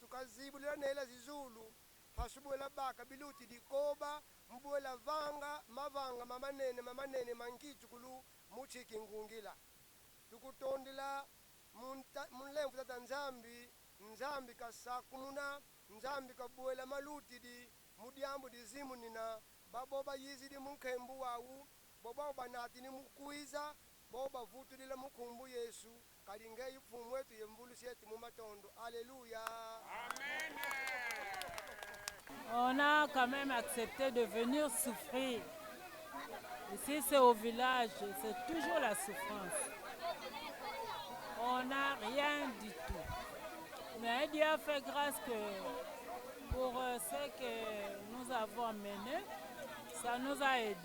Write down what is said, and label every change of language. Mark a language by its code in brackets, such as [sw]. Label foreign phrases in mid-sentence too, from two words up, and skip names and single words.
[kg] kazibula nele zizulu pasubwela baka biluti dikoba mbwela vanga mavanga mamanene mangitu kulu muchiki ngungila tukutondela munlemvu tata nzambi kasakumuna nzambi kabwela maluti di mudiambu dizimu nina baboba yizidi munkembu wawu boba banati ni mukuiza boba vutulila mukumbu Yesu kalinge ifumu wetu yemvulusi yetu mumatondo. [fr] Alléluia. Amen. On a quand même accepté de venir souffrir. Ici c'est au village, c'est toujours la souffrance. On n'a rien du tout. Mais Dieu a fait grâce que pour ce que nous avons mené, ça nous a aidés.